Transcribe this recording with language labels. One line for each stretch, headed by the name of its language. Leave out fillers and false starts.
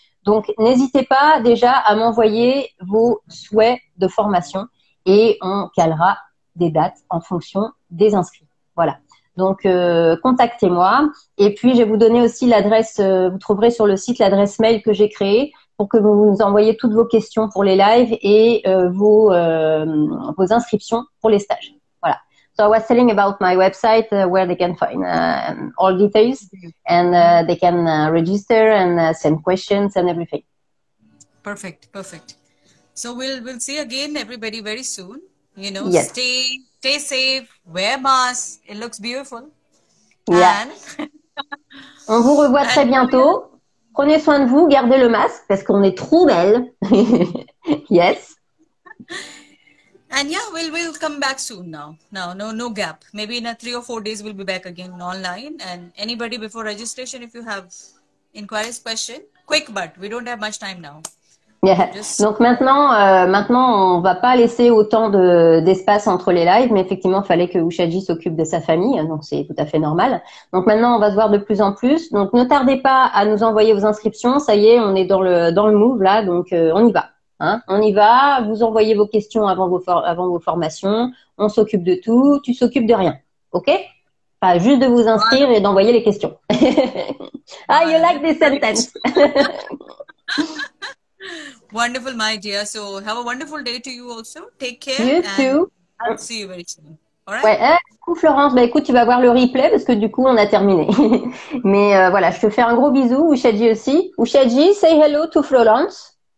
French: Donc n'hésitez pas déjà à m'envoyer vos souhaits de formation et on calera des dates en fonction des inscrits. Voilà. Donc contactez-moi et puis je vais vous donner aussi l'adresse. Vous trouverez sur le site l'adresse mail que j'ai créée pour que vous nous envoyiez toutes vos questions pour les lives et vos inscriptions pour les stages. Voilà.
English: So I was telling about my website where they can find all details and they can register and send questions and everything. Perfect, perfect. So we'll see again everybody very soon. You know, yes. Stay safe, wear mask. It looks beautiful. Yeah.
French: And on vous revoit très bientôt. Prenez soin de vous, gardez le masque parce qu'on est trop belle.
English: Yes. And yeah, we'll come back soon now. No gap. Maybe in 3 or 4 days we'll be back again online. And anybody before registration, if you have inquiries, question, quick, but we don't have much time now. Yeah.
French: Donc maintenant, on va pas laisser autant d'espace entre les lives, mais effectivement, il fallait que Ushaji s'occupe de sa famille, donc c'est tout à fait normal. Donc maintenant, on va se voir de plus en plus. Donc ne tardez pas à nous envoyer vos inscriptions. Ça y est, on est dans le move là, donc on y va. Hein, on y va. Vous envoyez vos questions avant vos formations. On s'occupe de tout. Tu s'occupes de rien, ok? Pas juste de vous inscrire et d'envoyer les questions.
English: Ah, you like this sentence? Wonderful, my dear. So have a wonderful day to you also. Take care. You too. I'll see you very soon. All right?
French: Ouais, coucou Florence. Bah écoute, tu vas voir le replay parce que du coup, on a terminé. Mais voilà, je te fais un gros bisou. Ushaji aussi.
English: Ushaji, say hello to Florence.